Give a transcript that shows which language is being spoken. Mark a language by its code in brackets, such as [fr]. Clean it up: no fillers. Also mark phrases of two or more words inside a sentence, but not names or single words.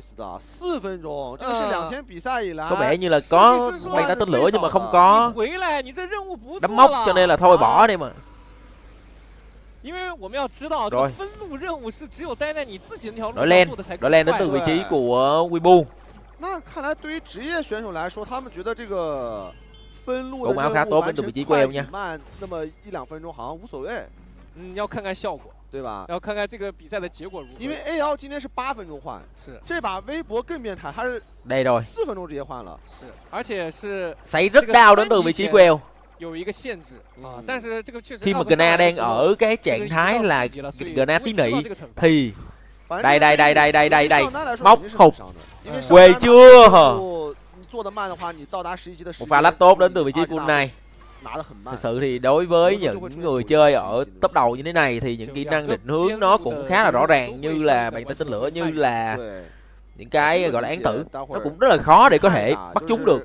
[vi] Có vẻ như là có mang tay tên lửa nhưng mà không có đấm móc cho nên là thôi bỏ đi mà. Rồi. Đội lên đến từ vị trí của Weibo. [zh] 那看来对于职业选手来说，他们觉得这个分路的任务完成快与慢那么1-2分钟好像无所谓。要看看效果，对吧？要看看这个比赛的结果如何。因为 AL 今天是8分钟换，是这把微博更变态，他是 [vi] đây rồi [zh] 4 分钟直接换了。是，而且是 [vi] xảy rất đau đến từ vị trí queo. [zh] 有一个限制啊，但是这个确实 [vi] khi mà Gna đang ở cái trạng thái là Gna tí nỉ thì đây móc hụt quê chưa hả? Một pha lách tốt đến từ vị trí của này. Thật sự thì đối với những người chơi ở top đầu như thế này thì những kỹ năng định hướng nó cũng khá là rõ ràng, như là bàn tay tên lửa, như là những cái gọi là án tử, nó cũng rất là khó để có thể bắt chúng được.